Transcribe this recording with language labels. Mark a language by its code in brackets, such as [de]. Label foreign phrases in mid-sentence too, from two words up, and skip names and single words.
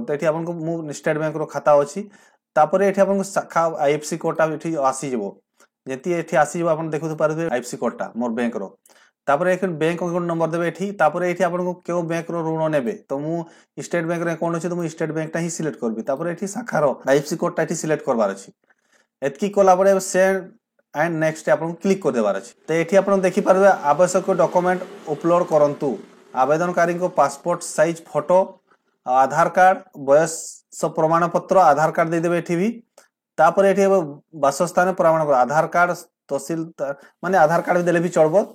[or] ତ ଏଠି ଆପଣ କୁ ମୁଁ ଷ୍ଟେଟ ବ୍ୟାଙ୍କ ର ଖାତା ଅଛି। ତାପରେ ଏଠି ଆପଣ କୁ ଶାଖା [en] IFSC code [or] ଟା ଏଠି ଆସି ଯିବ। ଯେତି ଏଠି ଆସି ଯିବ ଆପଣ ଦେଖି ପାରିବେ [en] IFSC code [or] ଟା ମୋର ବ୍ୟାଙ୍କ ର। ତାପରେ ଏକ [en] bank account number [or] ଦେବେ ଏଠି। ତାପରେ ଏଠି ଆପଣ କୁ କେଉଁ ବ୍ୟାଙ୍କ ର ଋଣ ନେବେ, ତ ମୁଁ ଷ୍ଟେଟ ବ୍ୟାଙ୍କ ରେ ଆକାଉଣ୍ଟ ଅଛି, ତ ମୁଁ ଷ୍ଟେଟ ବ୍ୟାଙ୍କ ଟା ହିଁ ସିଲେକ୍ଟ କରିବି। ତାପରେ ଏଠି ଶାଖା ର [en] IFSC code [or] ଟା ଏଠି ସିଲେକ୍ଟ କରିବାର ଅଛି। ଏତିକି କଲା ପରେ [en] send and next [or] ଆପଣ କ୍ଲିକ କରି ଦେବାର ଅଛି। ତ ଏଠି ଆପଣ ଦେଖି ପାରିବେ ଆବଶ୍ୟକ [en] document upload [or] କରନ୍ତୁ। ଆବେଦନକାରୀ କୁ [en] passport size photo, [or] , ଆଧାର କାର୍ଡ, ବୟସ ପ୍ରମାଣ ପତ୍ର ଆଧାର କାର୍ଡ ଦେଇ ଦେବେ ଏଠି ବି। ତାପରେ ଏଠି ବାସସ୍ଥାନ ପ୍ରମାଣ ପତ୍ର ଆଧାର କାର୍ଡ ତହସିଲ ମାନେ ଆଧାର କାର୍ଡ ଦେଲେ ବି ଚଳିବ।